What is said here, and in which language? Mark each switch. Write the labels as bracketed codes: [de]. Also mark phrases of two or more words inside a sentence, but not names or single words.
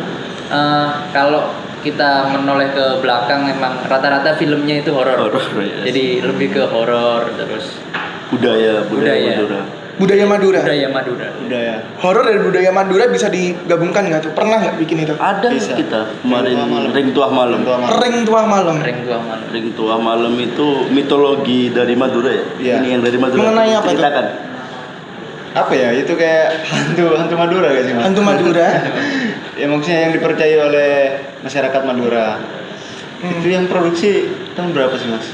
[id] kalau kita menoleh ke belakang memang rata-rata filmnya itu horor. Horor, ya. Jadi lebih ke horor terus Budaya. Budaya. Budaya Madura. budaya Madura. Udah ya. Horor dan budaya Madura bisa digabungkan nggak tuh? Pernah nggak bikin itu? Ada Bisa. kita kemarin Ring Tuah Malam. Ring Tuah Malam. Ring Tuah Malam. Ring Tua Malam. Ring Tuah Malam itu mitologi dari Madura ya. Iya. Ini yang dari Madura. Mengenai apa itu? Ceritakan. Apa ya, itu kayak hantu Madura gak sih mas? Hantu Madura. Ya maksudnya yang dipercaya oleh masyarakat Madura. Itu yang produksi tahun berapa sih mas?